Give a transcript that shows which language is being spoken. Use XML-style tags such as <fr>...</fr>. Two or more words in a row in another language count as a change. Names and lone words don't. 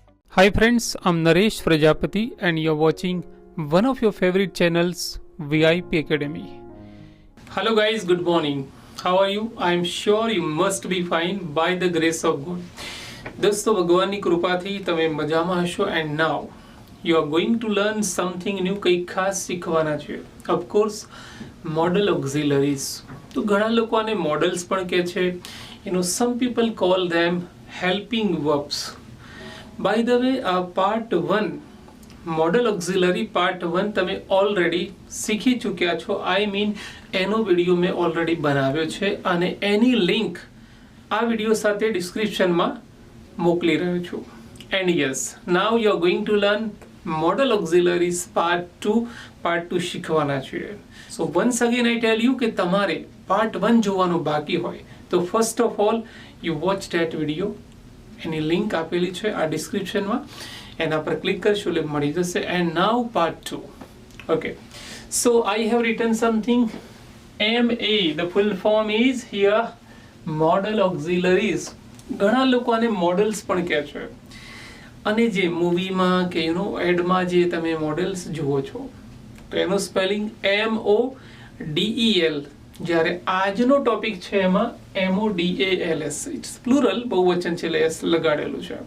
<en>Hi friends, I'm Naresh Prajapati and you're watching one of your favorite channels, VIP Academy. Hello guys, good morning. How are you? I'm sure you must be fine by the grace of God.</en> <gu>દોસ્તો ભગવાનની કૃપાથી તમે મજામાં હશો</gu> <en>and now you are going to learn something new,</en> <gu>કંઈક ખાસ શીખવાના છે.</gu> <en>Of course, model auxiliaries.</en> <gu>તો ઘણા લોકો આને models પણ કહે છે.</gu> <en>Some people call them helping verbs. By the way, part 1 model auxiliary part 1 તમે already</en> <gu>શીખી ચૂક્યા છો.</gu> <en>I mean</en> <gu>એનો વિડીયો મેં already બનાવ્યો છે અને એની લિંક આ વિડીયો સાથે ડિસ્ક્રિપ્શનમાં મોકલી રહ્યો છું.</gu> <en>And yes, now you are going to learn model auxiliaries part 2</en> <gu>શીખવાના છે.</gu> <en>So once again I tell you</en> <gu>કે તમારે part 1 જોવાનું બાકી હોય તો</gu> <en>first of all you watch that video.</en> <gu>એની લિંક આપેલી છે આ ડિસ્ક્રિપ્શનમાં, એના પર ક્લિક કરશો એટલે મળી જશે.</gu> <en>And now part 2. Okay, so I have written something. MA, the full form is here model auxiliaries.</en> <gu>ઘણા લોકો આને મોડલ્સ પણ કહે છે. અને જે મૂવીમાં કે એડમાં જે તમે મોડલ્સ જુઓ છો તો એનું સ્પેલિંગ MODEL. જ્યારે આજનો ટોપિક છે એમાં MODALS,</gu> <en>it's plural,</en> <gu>બહુવચન છે એટલે S લગાડેલું છે.</gu>